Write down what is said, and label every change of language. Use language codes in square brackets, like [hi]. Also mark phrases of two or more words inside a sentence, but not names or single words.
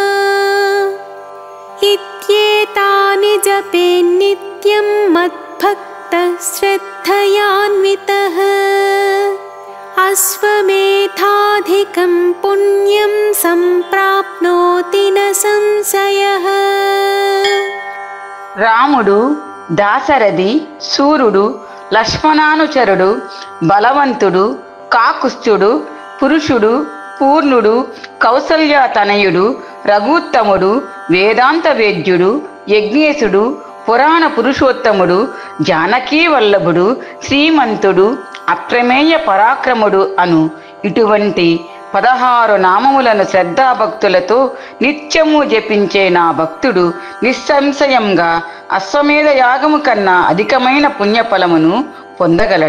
[sa] इत्येतानि जपेन्नित्यं मद्भक्तः श्रद्धयान्वितः। अश्वमेधाधिकं पुण्यं सम्प्राप्नोति न संशयः। [te] రాముడు దాశరథి సూర్యుడు లక్ష్మణానుచరుడు బలవంతుడు కాకుస్థుడు పురుషుడు పూర్ణుడు కౌసల్యతనయుడు రఘుత్తముడు వేదాంత వేద్యుడు యజ్ఞేశుడు పురాణ పురుషోత్తముడు జానకీ వల్లభుడు శ్రీమంతుడు అప్రమేయ పరాక్రముడు అను ఇటువంటి 16 నామములను శ్రద్ధాభక్తులతో నిత్యము జపించే నా భక్తుడు నిస్సంశయంగా అశ్వమేధ యాగము కన్నా అధికమైన పుణ్యఫలమును పొందగలడు.